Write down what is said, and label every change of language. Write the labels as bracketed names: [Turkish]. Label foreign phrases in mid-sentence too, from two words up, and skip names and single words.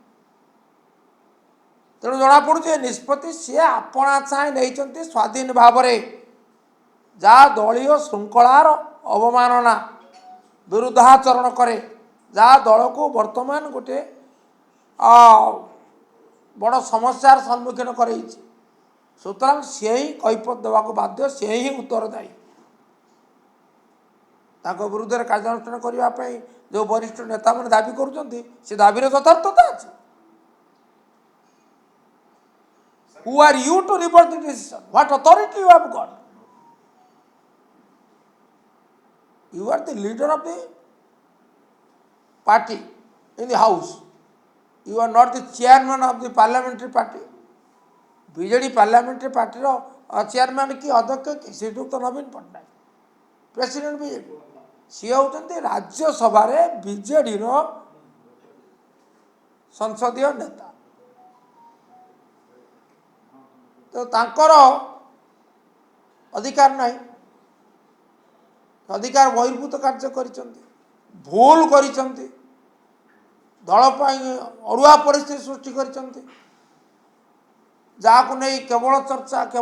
[Odia] ତେଣୁ ଜଣାପଡ଼ୁଛି ଏ ନିଷ୍ପତ୍ତି ସିଏ ଆପଣା ଛାଏଁ ନେଇଛନ୍ତି ସ୍ୱାଧୀନ ଭାବରେ, ଯାହା ଦଳୀୟ ଶୃଙ୍ଖଳାର ଅବମାନନା ବିରୁଦ୍ଧାଚରଣ କରେ, ଯାହା ଦଳକୁ ବର୍ତ୍ତମାନ ଗୋଟିଏ ବଡ଼ ସମସ୍ୟାର ସମ୍ମୁଖୀନ କରେଇଛି। ସୁତରାଂ ସିଏ ହିଁ କୈଫତ ଦେବାକୁ ବାଧ୍ୟ, ସିଏ ହିଁ ଉତ୍ତରଦାୟୀ। ତାଙ୍କ ବିରୁଦ୍ଧରେ କାର୍ଯ୍ୟାନୁଷ୍ଠାନ କରିବା ପାଇଁ ଯେଉଁ ବରିଷ୍ଠ ନେତାମାନେ ଦାବି କରୁଛନ୍ତି ସେ ଦାବିର ଯଥାର୍ଥତା ଅଛି। [English] Who are you to reverse the decision? What authority you have got? You are the leader of the party in the house. You are not the chairman of the parliamentary party. [Odia] ବିଜେଡ଼ି [English] parliamentary party [Odia] ଚେୟାରମ୍ୟାନ୍ କି ଅଧ୍ୟକ୍ଷ କି ଶ୍ରୀଯୁକ୍ତ ନବୀନ ପଟ୍ଟନାୟକ, ପ୍ରେସିଡେଣ୍ଟ ବିଜେଡ଼ି। ସିଏ ହେଉଛନ୍ତି ରାଜ୍ୟସଭାରେ ବିଜେଡ଼ିର ସଂସଦୀୟ ନେତା। ତ ତାଙ୍କର ଅଧିକାର ନାହିଁ, ଅଧିକାର ବହିର୍ଭୂତ କାର୍ଯ୍ୟ କରିଛନ୍ତି, ଭୁଲ କରିଛନ୍ତି, ଦଳ ପାଇଁ ଅଡ଼ୁଆ ପରିସ୍ଥିତି ସୃଷ୍ଟି କରିଛନ୍ତି, ଯାହାକୁ ନେଇ କେବଳ ଚର୍ଚ୍ଚା।